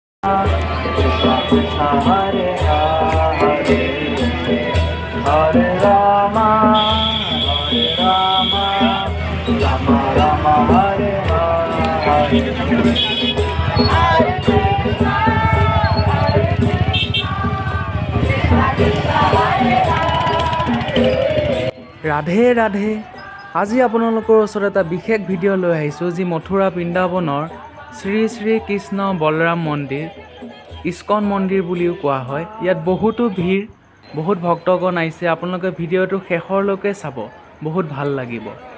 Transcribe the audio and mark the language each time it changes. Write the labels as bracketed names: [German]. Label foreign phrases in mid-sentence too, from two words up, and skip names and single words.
[Sanskrit] Krishna Krishna Hare Hare Hare Rama Rama Rama Hare Hare [Assamese] ৰাধে ৰাধে। আজি আপোনালোকৰ ওচৰত এটা বিশেষ ভিডিঅ' লৈ আহিছোঁ, যি মথুৰা বৃন্দাবনৰ শ্ৰী শ্ৰী কৃষ্ণ বলৰাম মন্দিৰ, ইস্কন মন্দিৰ বুলিও কোৱা হয়। ইয়াত বহুতো ভিৰ, বহুত ভক্তগণ আহিছে। আপোনালোকে ভিডিঅ'টো শেষৰলৈকে চাব, বহুত ভাল লাগিব।